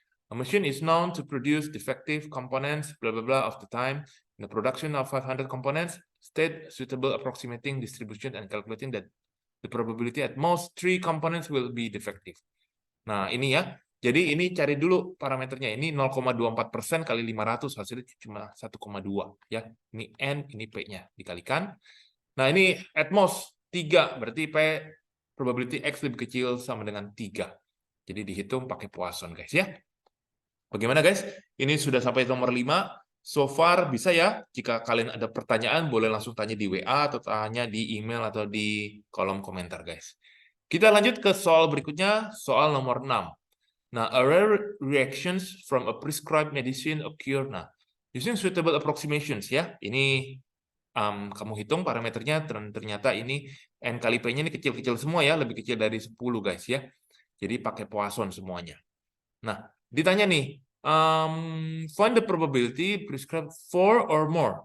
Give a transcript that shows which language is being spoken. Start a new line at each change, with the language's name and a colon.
English: A machine is known to produce defective components, blah, blah, blah, of the time. In the production of 500 components, state suitable approximating distribution and calculating that the probability at most 3 components will be defective.
Indonesian: Nah, ini ya. Jadi ini cari dulu parameternya. Ini 0,24% kali 500, hasilnya cuma 1,2 ya. Ini N, ini P-nya dikalikan. Nah, ini
English: at most 3,
Indonesian: berarti P probability X lebih kecil sama dengan 3. Jadi dihitung pakai Poisson guys ya. Bagaimana guys? Ini sudah sampai nomor 5.
English: So far
Indonesian: bisa ya, jika kalian ada pertanyaan boleh langsung tanya di WA atau tanya di email atau di kolom komentar guys. Kita lanjut ke soal berikutnya, soal nomor 6.
English: Nah, a rare reactions from a prescribed medicine occur.
Indonesian: Nah,
English: using suitable approximations
Indonesian: ya, ini kamu hitung parameternya, ternyata ini N kali P-nya ini kecil-kecil semua ya, lebih kecil dari 10 guys ya. Jadi pakai Poisson semuanya. Nah, ditanya nih,
English: find the probability prescribed 4 or more.